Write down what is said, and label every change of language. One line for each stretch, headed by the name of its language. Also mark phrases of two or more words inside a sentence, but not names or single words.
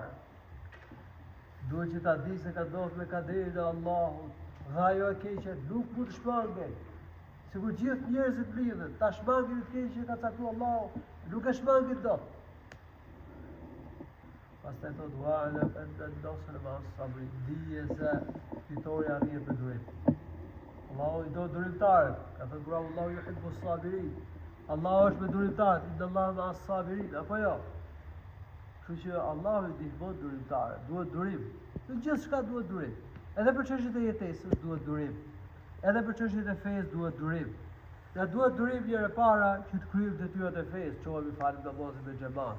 Albanian: Duhet që ta di se ka ndodhur me kaderin e Allahut. Dhe ajo e keqe nuk mund të shmangej. Sikur gjithë njerëzit lidhen, ta shmangin të keqe që ka caktuar Allahu, nuk e shmangin dot. Pastaj thot
Arabic: واعلم أن النصر مع الصبر.
Albanian: Dije se fitoria arrihet me durim. Allahu i do durimtarët. Ka thënë kur
Arabic: الله يحب الصابرين.
Albanian: Allahu është me durimtarët,
Arabic: إن الله مع الصابرين,
Albanian: apo jo? Kështu që Allahu i ndihmon durimtarët, duhet durim. Në gjithçka duhet durim. Edhe për çështjet e jetesës duhet durim. Edhe për çështjet e fesë duhet durim. Ja duhet durim njëherë para që të kryejmë detyrat e fesë, çohemi falim namazin me xhamat.